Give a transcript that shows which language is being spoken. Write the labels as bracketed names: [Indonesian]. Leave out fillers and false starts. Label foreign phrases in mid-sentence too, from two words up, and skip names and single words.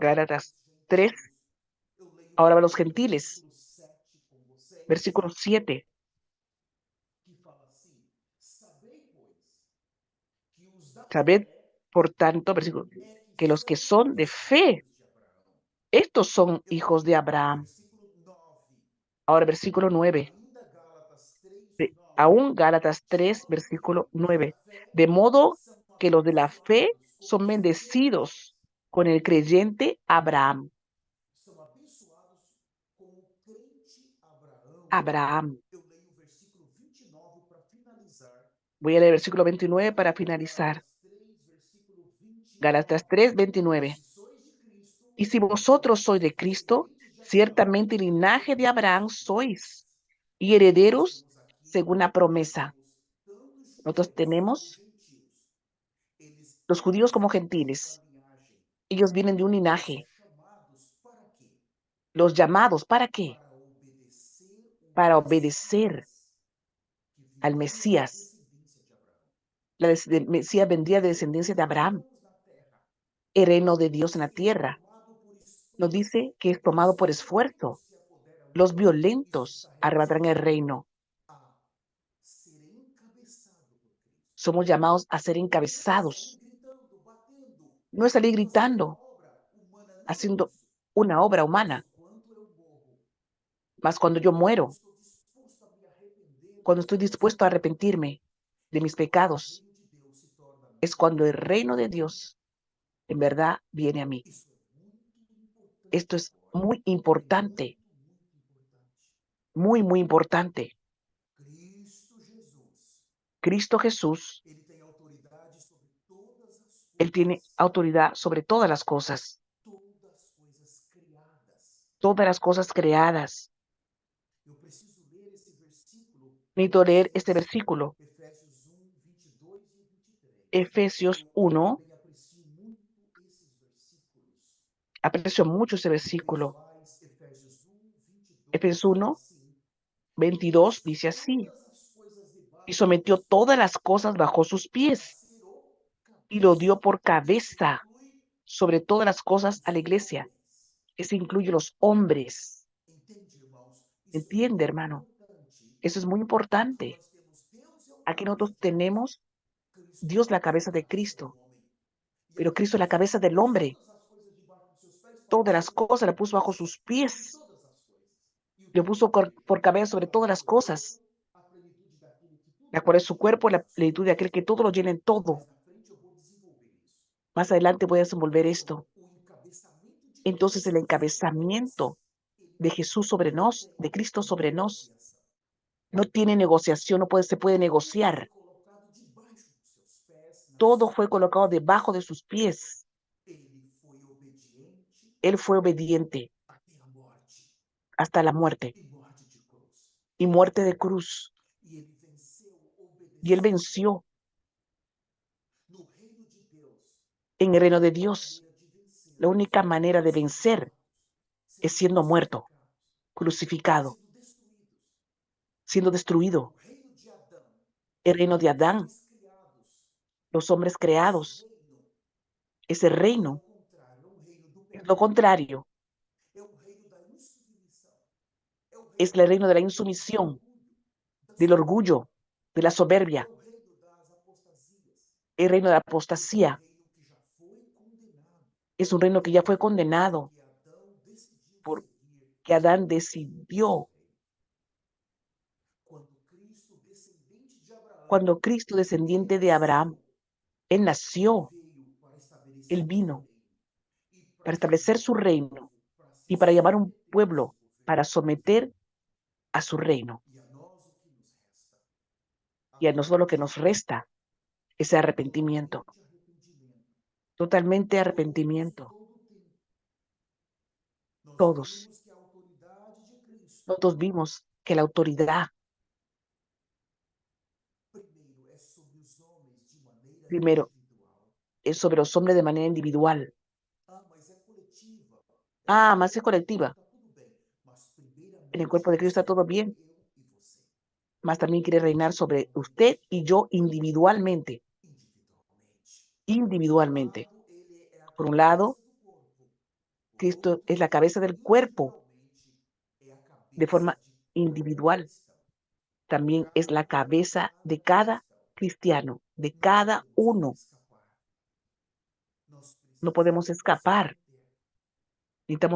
[Portuguese] Gálatas dos 3, gentios. Eu leio [Spanish] ahora a los [Portuguese] primeiro o [Spanish] gentiles, [Portuguese] versículo 7 com vocês, [Spanish] versículo 7. [Portuguese] que fala assim: Sabei, pois, que os da [Spanish] Sabed, [Portuguese] fé [Spanish] por tanto, versículo, [Portuguese] é que [Spanish] que los [Portuguese] são [Spanish] que son de [Portuguese] os [Spanish] fe, [Portuguese] filhos de Abraão. [Spanish] estos son [Portuguese] Eu [Spanish] hijos de [Portuguese] leio o [Spanish] Abraham. [Portuguese] versículo 9, [Spanish] Ahora, versículo 9. [Portuguese] ainda Gálatas 3:9, [Spanish] Aún Gálatas [Portuguese] de [Spanish] 3, [Portuguese] modo que [Spanish] versículo [Portuguese] os da [Spanish] 9. [Portuguese] fé [Spanish] De modo [Portuguese] são [Spanish] que los de la fe [Portuguese] abençoados com [Spanish] son [Portuguese] os crentes, [Spanish] bendecidos con el creyente Abraham. [Portuguese] são abençoados com o crente Abraão. [Spanish] Abraham. [Portuguese] Eu leio o versículo 29 para finalizar. [Spanish] Voy a leer el versículo 29 para [Portuguese] Ainda [Spanish] finalizar. [Portuguese] Gálatas 3, versículo [Spanish] Gálatas [Portuguese] 29. [Spanish] 3, [Portuguese] E [Spanish] 29. [Portuguese] se sois de Cristo, [Spanish] Y si vosotros sois de Cristo, [Portuguese] descendentes de Abraão [Spanish] ciertamente [Portuguese] e [Spanish] linaje de Abraham [Portuguese] descendentes. [Spanish] sois y [Portuguese] Nós [Spanish] herederos [Portuguese] temos aqui, [Spanish] según la [Portuguese] nós [Spanish] promesa. [Portuguese] temos tanto [Spanish] Nosotros [Portuguese] judeus como [Spanish] tenemos [Portuguese] gentios. Eles [Spanish] los judíos como [Portuguese] todos vêm de uma [Spanish] gentiles. [Portuguese] linhagem. [Spanish] Ellos vienen de un [Portuguese] Eles são [Spanish] linaje. [Portuguese] chamados para quê? [Spanish] Los llamados, ¿para qué? [Portuguese] Para obedecer o [Spanish] Para obedecer [Portuguese] Messias que [Spanish] al [Portuguese] viria da [Spanish] Mesías. [Portuguese] descendência de Abraão. [Spanish] El Mesías vendría de descendencia de [Portuguese] Reino de [Spanish] Abraham. [Portuguese] Deus na terra. [Spanish] El reino de Dios en [Portuguese] Diz [Spanish] la [Portuguese] que é [Spanish] tierra. [Portuguese] tomado por [Spanish] Nos [Portuguese] esforço. [Spanish] dice que es [Portuguese] Os [Spanish] tomado por [Portuguese] violentos [Spanish] esfuerzo. [Portuguese] se apoderam [Spanish] Los [Portuguese] dele. Isso [Spanish] violentos [Portuguese] está [Spanish] arrebatarán el [Portuguese] relacionado [Spanish] reino. [Portuguese] a ser encabeçado por Cristo. [Spanish] Somos llamados a ser [Portuguese] Não é sair [Spanish] encabezados. [Portuguese] gritando, batendo, [Spanish] No es salir [Portuguese] fazendo uma [Spanish] gritando, [Portuguese] obra humana, não é [Spanish] haciendo [Portuguese] isso. [Spanish] una obra [Portuguese] Mas [Spanish] humana. [Portuguese] enquanto eu morro, [Spanish] Mas cuando yo [Portuguese] quando eu [Spanish] muero, [Portuguese] estou disposto a me arrepender [Spanish] cuando [Portuguese] dos [Spanish] estoy [Portuguese] meus [Spanish] dispuesto a [Portuguese] pecados, [Spanish] arrepentirme de [Portuguese] é [Spanish] mis [Portuguese] quando o [Spanish] pecados, [Portuguese] reino de Deus se torna [Spanish] es [Portuguese] minha. [Spanish] cuando el reino de Dios en verdad viene a mí. [Portuguese] Isso é muito [Spanish] Esto [Portuguese] importante [Spanish] es [Portuguese] agora. [Spanish] muy [Portuguese] É [Spanish] importante, [Portuguese] muito importante. [Spanish] muy, muy importante. [Portuguese] Cristo Jesus, [Spanish] Cristo Jesús, [Portuguese] ele tem autoridade sobre todas as [Spanish] Él tiene [Portuguese] coisas, [Spanish] autoridad sobre [Portuguese] todas coisas criadas. [Spanish] todas las cosas creadas. [Portuguese] Eu preciso ler esse versículo com [Spanish] Necesito leer este [Portuguese] vocês. [Spanish] versículo, [Portuguese] Efésios 1, 22 e 23. [Spanish] Efesios [Portuguese] Eu [Spanish] 1. [Portuguese] também aprecio muito esses versículos. [Spanish] Aprecio mucho ese [Portuguese] Uma vez [Spanish] versículo. [Portuguese] mais, Efésios 1, [Spanish] Efesios [Portuguese] 22 fala [Spanish] 1, [Portuguese] assim: e [Spanish] 22 [Portuguese] pôs [Spanish] dice así, [Portuguese] todas as coisas [Spanish] y [Portuguese] debaixo [Spanish] sometió [Portuguese] dos [Spanish] todas [Portuguese] pés [Spanish] las cosas bajo sus [Portuguese] para [Spanish] pies [Portuguese] ser o [Spanish] y lo [Portuguese] cabeça. [Spanish] dio por [Portuguese] Isso [Spanish] cabeza [Portuguese] inclui [Spanish] sobre todas las cosas a [Portuguese] os [Spanish] la iglesia. [Portuguese] homens. [Spanish] Eso incluye los hombres. [Portuguese] Entende, irmãos? Isso é [Spanish] ¿Entiende, [Portuguese] muito [Spanish] hermano? [Portuguese] importante. [Spanish] Eso es muy [Portuguese] Aqui [Spanish] importante. [Portuguese] nós temos Deus é o [Spanish] Aquí [Portuguese] cabeça [Spanish] nosotros [Portuguese] de Cristo. [Spanish] tenemos [Portuguese] Cristo [Spanish] Dios la [Portuguese] é a [Spanish] cabeza de [Portuguese] cabeça do [Spanish] Cristo, [Portuguese] homem. E [Spanish] pero [Portuguese] aqui [Spanish] Cristo es la [Portuguese] diz: e [Spanish] cabeza del [Portuguese] pôs [Spanish] hombre [Portuguese] todas as coisas debaixo dos seus pés [Spanish] todas las cosas, la puso bajo sus [Portuguese] de [Spanish] pies, [Portuguese] todas as coisas. E o [Spanish] le [Portuguese] que [Spanish] puso [Portuguese] ele [Spanish] por cabeza sobre todas las [Portuguese] o [Spanish] cosas, [Portuguese] corpo, a plenitude daquele que tudo [Spanish] la cual es su [Portuguese] preenche [Spanish] cuerpo, la [Portuguese] todas as [Spanish] plenitud de aquel [Portuguese] coisas. [Spanish] que todo lo llena en todo. [Portuguese] Mais na frente eu vou desenvolver isso. [Spanish] Más adelante voy a desenvolver [Portuguese] Então, [Spanish] esto. [Portuguese] o encabeçamento de [Spanish] Entonces el [Portuguese] Cristo sobre nós, [Spanish] encabezamiento de Jesús sobre [Portuguese] não [Spanish] nos, [Portuguese] tem [Spanish] de Cristo sobre nos, [Portuguese] negociação. [Spanish] no tiene negociación, se puede [Portuguese] Tudo foi [Spanish] negociar. [Portuguese] colocado debaixo dos seus pés na [Spanish] Todo fue [Portuguese] sua [Spanish] colocado debajo de [Portuguese] presença. [Spanish] sus pies. [Portuguese] Ele foi obediente [Spanish] Él fue obediente [Portuguese] até a morte [Spanish] hasta la muerte [Portuguese] e morte de cruz. [Spanish] y muerte de cruz. [Portuguese] E ele venceu [Spanish] Y él [Portuguese] obedecendo. [Spanish] venció [Portuguese] No reino de Deus, [Spanish] en el [Portuguese] a [Spanish] reino de [Portuguese] única [Spanish] Dios. [Portuguese] maneira de [Spanish] La [Portuguese] vencermos [Spanish] única manera [Portuguese] é [Spanish] de [Portuguese] sendo [Spanish] vencer [Portuguese] mortos, [Spanish] es [Portuguese] sendo [Spanish] siendo muerto, [Portuguese] crucificados, [Spanish] crucificado, [Portuguese] sendo destruídos. [Spanish] siendo [Portuguese] O [Spanish] destruido. [Portuguese] reino de Adão, [Spanish] El reino de [Portuguese] os [Spanish] Adán, [Portuguese] homens criados, [Spanish] los hombres [Portuguese] esse [Spanish] creados, [Portuguese] reino, [Spanish] ese [Portuguese] ele é o [Spanish] reino [Portuguese] contrário, é o reino do [Spanish] es lo [Portuguese] pecado, [Spanish] contrario, [Portuguese] é o reino da insubmissão, é o [Spanish] es [Portuguese] reino [Spanish] el [Portuguese] da [Spanish] reino de la [Portuguese] rebelião, do [Spanish] insumisión, [Portuguese] orgulho, da [Spanish] del [Portuguese] soberba, [Spanish] orgullo, de la [Portuguese] é [Spanish] soberbia, [Portuguese] o reino das apostasias. [Spanish] el reino de la [Portuguese] Esse é um [Spanish] apostasía. [Portuguese] reino que já foi condenado, [Spanish] Es un reino que ya fue condenado [Portuguese] porque Adão decidiu [Spanish] porque [Portuguese] seguir [Spanish] Adán [Portuguese] esse [Spanish] decidió. [Portuguese] reino. Quando Cristo, descendente de Abraão, [Spanish] Cuando Cristo, [Portuguese] ele [Spanish] descendiente de [Portuguese] nasceu, [Spanish] Abraham, Él [Portuguese] ele [Spanish] nació, [Portuguese] veio para [Spanish] Él [Portuguese] estabelecer o seu [Spanish] vino [Portuguese] reino e para [Spanish] para establecer [Portuguese] chamar [Spanish] su [Portuguese] um [Spanish] reino [Portuguese] povo para se [Spanish] y para llamar un [Portuguese] submeter ao [Spanish] pueblo [Portuguese] seu [Spanish] para [Portuguese] governo. [Spanish] someter a su reino. [Portuguese] E a nós o que nos resta? [Spanish] Y a nosotros lo que nos [Portuguese] Arrependimento, [Spanish] resta es arrepentimiento, [Portuguese] totalmente arrependimento, [Spanish] totalmente [Portuguese] todos, [Spanish] arrepentimiento. [Portuguese] todo o tempo. Nós [Spanish] Todos. [Portuguese] vimos que a autoridade de Cristo, [Spanish] Nosotros vimos que la autoridad, [Portuguese] primeiro, é sobre os homens de maneira [Spanish] primero, [Portuguese] individual. [Spanish] es sobre los hombres de manera individual. [Portuguese] Ah, mas é coletiva. É no [Spanish] Ah, [Portuguese] corpo [Spanish] más es [Portuguese] de Cristo, [Spanish] colectiva. [Portuguese] está tudo bem. Mas, [Spanish] En el [Portuguese] primeiramente, [Spanish] cuerpo de [Portuguese] é [Spanish] Cristo está [Portuguese] sobre [Spanish] todo bien, [Portuguese] eu e você, [Spanish] más también quiere reinar sobre usted y yo individualmente. [Portuguese] individualmente. Por um [Spanish] Individualmente. [Portuguese] lado, ele é a [Spanish] Por un lado, [Portuguese] cabeça do corpo. [Spanish] Por Cristo es [Portuguese] outro, [Spanish] la cabeza del cuerpo [Portuguese] individualmente, é a [Spanish] de [Portuguese] cabeça [Spanish] forma [Portuguese] de cada [Spanish] individual. [Portuguese] cristão. [Spanish] También es la cabeza de cada [Portuguese] Cristão. [Spanish] cristiano, de [Portuguese] Não [Spanish] cada [Portuguese] podemos [Spanish] uno. [Portuguese] escapar. Nós [Spanish] No podemos [Portuguese] precisamos nos [Spanish] escapar. [Portuguese] submeter. [Spanish] Necesitamos